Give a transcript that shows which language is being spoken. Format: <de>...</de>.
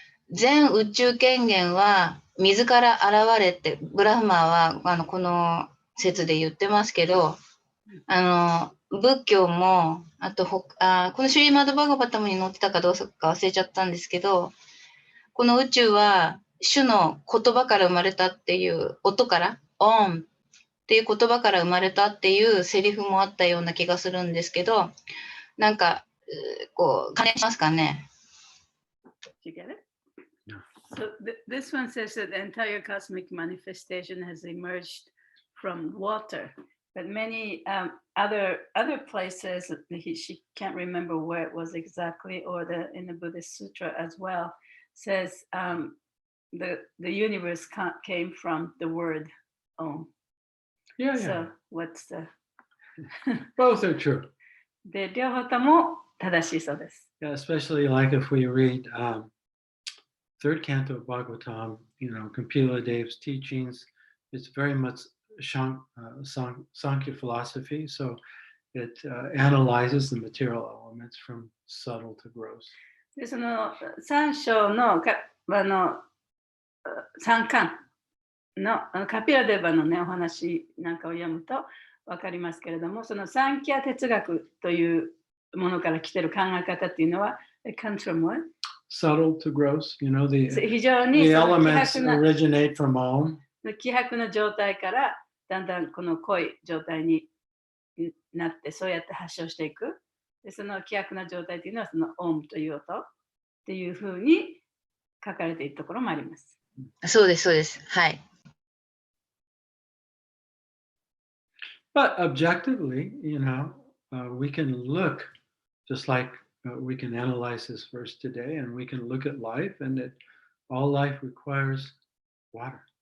<ja>全宇宙権限は水から現れってブラフマーはこの説で言ってますけど、仏教もあとこのシュリーマドバガバタムに載ってたかどうか忘れちゃったんですけど、この宇宙は主の言葉から生まれたっていう音からオンっていう言葉から生まれたっていうセリフもあったような気がするんですけど、なんかこう関連しますかね。</ja> <en>You get it? So this one says that the entire cosmic manifestation has emerged from water, but many other places, she can't remember where it was exactly, or in the Buddhist sutra as well, says the universe came from the word Om. Yeah. So what's the Both are true.</en> <ja>で両方とも正しいそうです。</ja> <en>Yeah, especially like if we read third canto of Bhagavatam, Kapila Dev's teachings, it's very much Sankhya philosophy. So it analyzes the material elements from subtle to gross.</en> <ja>でその3章の3巻のカピラデバのね、お話なんかを読むと分かりますけれども、そのサンキャ哲学というものから来ている考え方っていうのは、</ja> <en>it comes from what? Subtle to gross, you know, the</en> <ja>非常に</ja> <en>elements originate from Om.</en> <ja>希薄な状態からだんだんこの濃い状態になって、そうやって発症していく。でその希薄な状態というのはそのオムという音っていうふうに書かれているところもあります。そうです、そうです。はい。</ja> <en>But objectively, you know, we can look just like we can analyze this verse today, and we can look at life, and that all life requires water.</en>